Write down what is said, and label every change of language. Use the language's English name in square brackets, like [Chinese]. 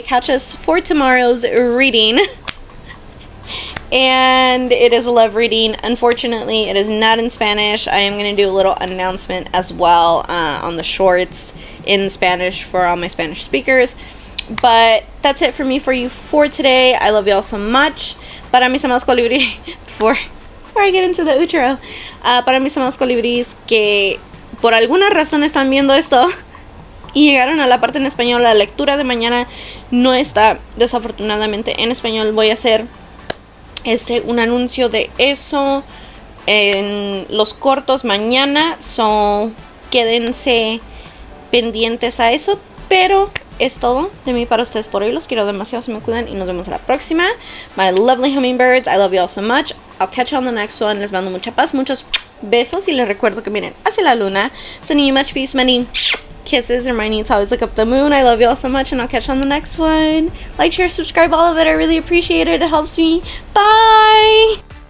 [English] Catch us for tomorrow's reading. And it is a love reading. Unfortunately, it is not in Spanish. I am going to do a little announcement as well on the shorts in Spanish for all my Spanish speakers. But that's it for me, for you, for today. I love you all so much. [Spanish] Para mis amados colibrí, [English] before I get into the outro, [Spanish] para mis amados colibríes que por alguna razón están viendo esto y llegaron a la parte en español, la lectura de mañana no está desafortunadamente en español. Voy a hacer un anuncio de eso en los cortos mañana, so quédense pendientes a eso, pero es todo de mí para ustedes por hoy. Los quiero demasiado, se me cuidan y nos vemos a la próxima. [English] My lovely hummingbirds, I love you all so much. I'll catch you on the next one. [Spanish] Les mando mucha paz, muchos besos, y les recuerdo que miren hacia la luna. [English] Sending you much peace, many kisses, reminding you to always look up the moon. I love you all so much, and I'll catch you on the next one. Like, share, subscribe, all of it. I really appreciate it. It helps me. Bye!